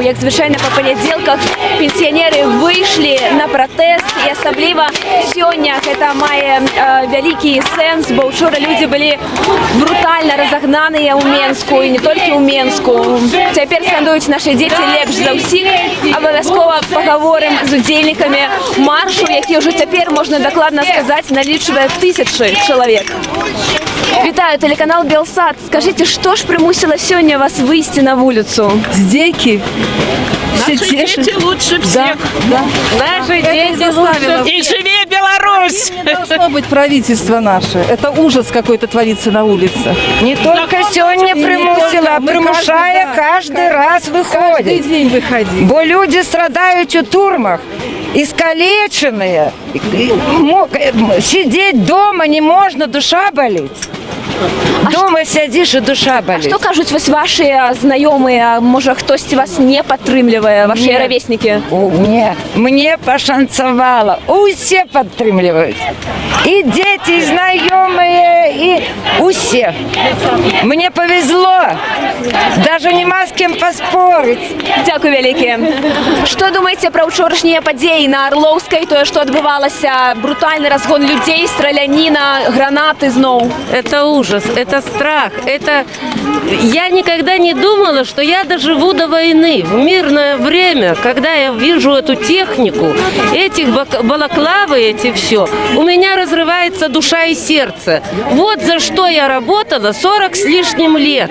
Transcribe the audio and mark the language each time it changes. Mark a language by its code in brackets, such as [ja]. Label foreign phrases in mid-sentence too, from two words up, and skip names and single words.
[be] Як звычайна па панядзелках пенсіянеры выйшлі на пратэст, і асабліва сёння гэта мае вялікі сэнс, бо ўчора людзі былі брутальна разагнаныя ў Менску, і не толькі ў Менску. Цяпер скандуюць нашы дзеці лепш за ўсіх. Абавязкова паговорым з удзельнікамі маршу, які ўжо цяпер, можна дакладна сказаць, налічвае тысячы чалавек. Вітаю, телеканал Белсат. [ru] Скажите, что ж примусило сегодня вас выйти на улицу? Дети. Наши дети лучше всех. Да. Наши дети лучше. И живи Беларусь! Не должно быть правительство наше. Это ужас какой-то творится на улицах. Не только сегодня примусила, а примушая каждый раз выходит. Каждый день выходить. Бо люди страдают у турмах, искалеченные. Сидеть дома не можно, душа болит. [be] Дома сядзіш і душа боліць. Што кажуць вось ваши знаёмыя, можа хтосьці вас не падтрымлівае, ваши ровеснікі? Мне пашанцавала. Усе падтрымліваюць. І дзеці, і знаёмыя, і усе. [ru] Мне повезло. Даже нема з кем паспорыць. [be] Дзякуй вялікі. Што думаеце пра ўчорашнія падзеі на Орлоўскай, тое, што адбывалася, брутальны разгон людзей, страляніна, гранаты зноў? [ru] Это ужас, это страх, это... Я никогда не думала, что я доживу до войны, в мирное время, когда я вижу эту технику, этих балаклавы, эти все, у меня разрывается душа и сердце. Вот за что я работала 40 с лишним лет.